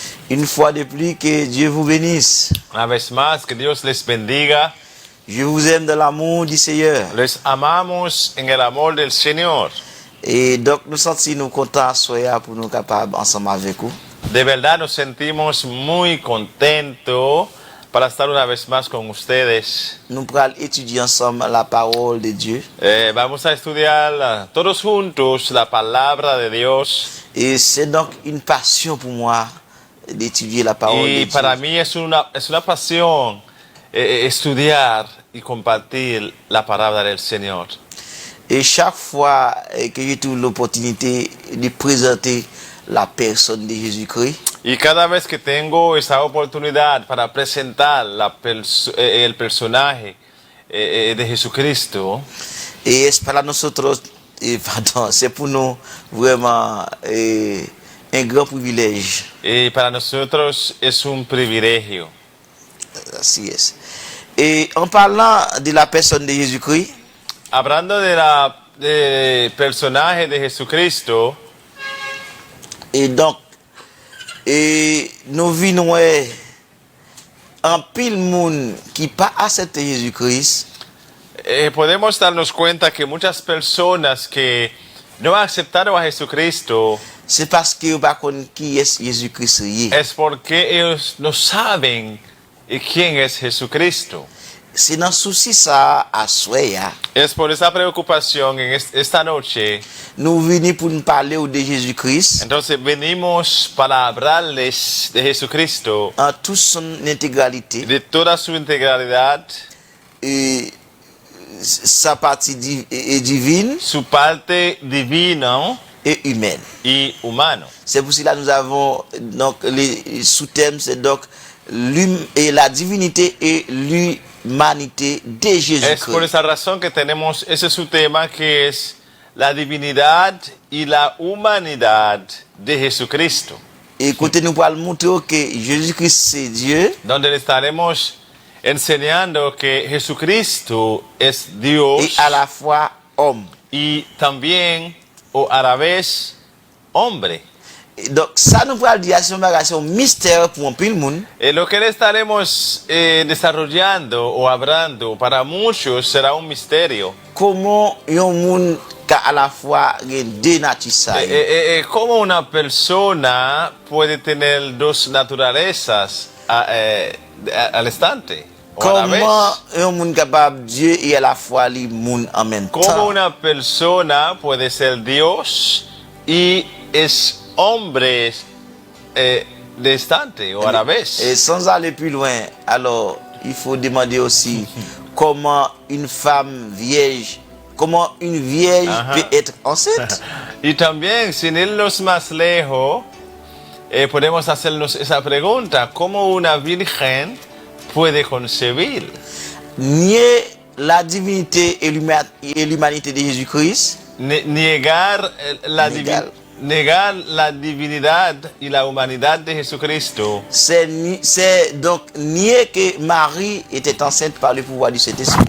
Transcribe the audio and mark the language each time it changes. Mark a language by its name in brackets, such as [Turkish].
[French] Une fois de plus, que Dieu vous bénisse. [Spanish] Una vez más, que Dios les bendiga. [French] Je vous aime de l'amour du Seigneur. [Spanish] Les amamos en el amor del Señor. [French] Et donc, nous sentons contents soyez pour nous capables ensemble avec vous. [Spanish] De verdad nos sentimos muy contentos para estar una vez más con ustedes. [French] Nous allons étudier ensemble la parole de Dieu. [Spanish] Vamos a estudiar todos juntos la palabra de Dios. [French] Et c'est donc une passion pour moi d'étudier la parole de Dieu. [Spanish] Y para mí es una pasión estudiar y compartir la palabra del Señor. [French] Et chaque fois que j'ai trouvé l'opportunité de présenter la personne de Jésus-Christ, [Spanish] y cada vez que tengo esa oportunidad para presentar el personaje de Jesucristo. Y es para nosotros, [French] pardon, c'est pour nous vraiment un grand privilège. [Spanish] Y para nosotros es un privilegio. Así es. [French] Et en parlant de la personne de Jésus-Christ, [Spanish] Hablando del personaje de Jesucristo, [French] et donc, nous venons en pile monde qui pas accepté Jésus-Christ, [Spanish] podemos darnos cuenta que muchas personas que no aceptaron a Jesucristo [French] c'est parce que pas connaissent qui est Jésus-Christ. [Spanish] es porque ellos no saben quién es Jesucristo. [French] C'est dans souci ça à soya. [Spanish] Es por esa preocupación en esta noche. [French] Nous venons pour nous parler de Jésus-Christ [Spanish] Entonces venimos para hablarles de Jesucristo, [French] en toute son intégralité, [Spanish] de toda su integralidad, [French] et sa partie divine [Spanish] su parte divina [French] et humaine. [Spanish] y humano. [French] C'est pour cela que nous avons donc les sous-thèmes, c'est donc la divinité et l'humanité de [Spanish] Es por [French] Jésus-Christ. [Spanish] esa razón que tenemos ese su tema, que es la divinidad y la humanidad de Jesucristo, [French] Et écoutez, nous allons montrer que Jésus-Christ c'est Dieu [Spanish] donde le estaremos enseñando que Jesucristo es Dios [French] et à la fois homme. [Spanish] y también o a la vez hombre. [French] Et donc ça nous va dire c'est un mystère pour un peu le monde. [Spanish] Lo que le estaremos desarrollando o hablando para muchos será un misterio. [French] Comment un monde qui à la fois deux natures. [Spanish] ¿Cómo una persona puede tener dos naturalezas al instante o a la vez? [French] Comment un monde capable Dieu et à la fois le monde en même [Spanish] ¿Cómo [French] temps. [Spanish] una persona puede ser Dios y es hombre de instante o a la vez? [French] Et sans aller plus loin, alors il faut demander aussi comment une femme vierge, comment une vierge Ajá. peut être enceinte. [Spanish] Y también, sin irnos más lejos, podemos hacernos esa pregunta: ¿cómo una virgen puede concebir? [French] Nier la divinité et l'humanité de Jésus-Christ, [Spanish] Negar Negar. la divinidad y la humanidad de Jesucristo [French] c'est donc nier que Marie était enceinte par le pouvoir du Saint-Esprit.